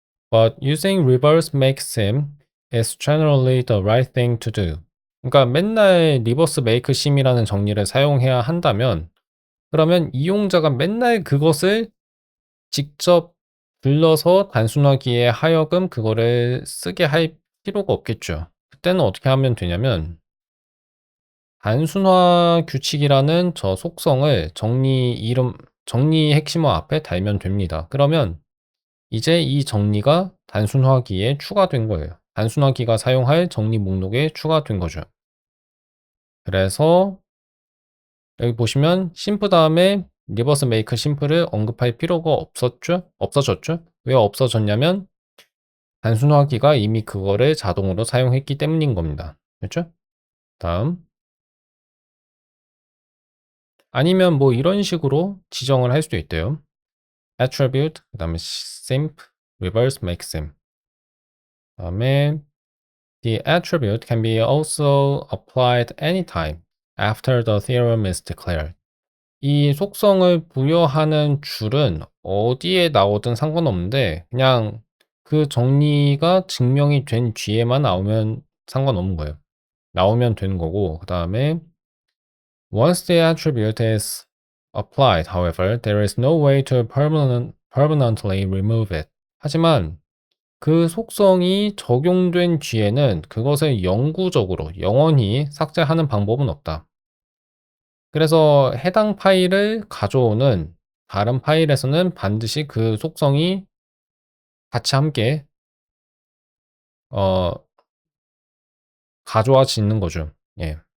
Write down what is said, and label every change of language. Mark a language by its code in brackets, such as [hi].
[en] But using reverse maxim is generally the right thing to do. [ko] 그러니까 맨날 리버스 메이크 심이라는 정리를 사용해야 한다면 그러면 이용자가 맨날 그것을 직접 불러서 단순화기에 하여금 그거를 쓰게 할 필요가 없겠죠. 그때는 어떻게 하면 되냐면 단순화 규칙이라는 저 속성을 정리 핵심어 앞에 달면 됩니다. 그러면 이제 이 정리가 단순화기에 추가된 거예요. 단순화기가 사용할 정리 목록에 추가된 거죠. 그래서 여기 보시면 심프 다음에 리버스 메이크 심플을 언급할 필요가 없어졌죠? 왜 없어졌냐면 단순화기가 이미 그거를 자동으로 사용했기 때문인 겁니다. 그렇죠? 다음. 아니면 뭐 이런 식으로 지정을 할 수도 있대요. [en] attribute, [ko] 그 다음에 [en] simp, reverse maxim. [ko] 그다음에 [en] the attribute can be also applied anytime after the theorem is declared. [ko] 이 속성을 부여하는 줄은 어디에 나오든 상관없는데 그냥 그 정리가 증명이 된 뒤에만 나오면 상관없는 거예요. 나오면 되는 거고 그 다음에 [en] once the attribute is applied, however, there is no way to permanently remove it. [ko] 하지만 그 속성이 적용된 뒤에는 그것을 영구적으로 영원히 삭제하는 방법은 없다. 그래서 해당 파일을 가져오는 다른 파일에서는 반드시 그 속성이 같이 함께 어, 가져와지는 거죠. 예.